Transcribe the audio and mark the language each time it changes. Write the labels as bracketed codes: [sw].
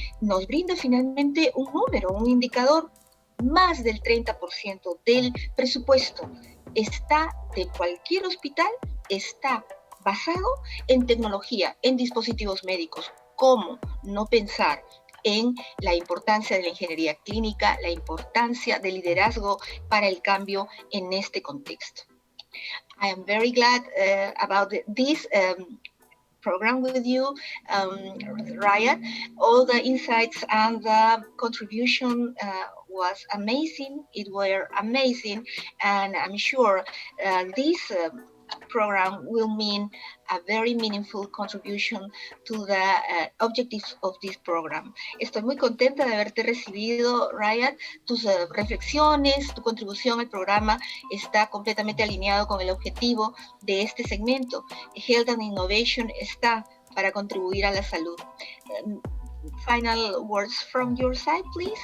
[es] Nos brinda finalmente un número, un indicador. Más del 30% del presupuesto de cualquier hospital está basado en tecnología, en dispositivos médicos. ¿Cómo no pensar en la importancia de la ingeniería clínica, la importancia del liderazgo para el cambio en este contexto? [en] I am very glad about this program with you, Riad. All the insights and the contribution was amazing. It were amazing, and I'm sure this program will mean a very meaningful contribution to the objectives of this program. [es] Estoy muy contenta de haberte recibido, Riad. Tus reflexiones, tu contribución al programa está completamente alineado con el objetivo de este segmento. Health and Innovation está para contribuir a la salud. [en] Final words from your side, please.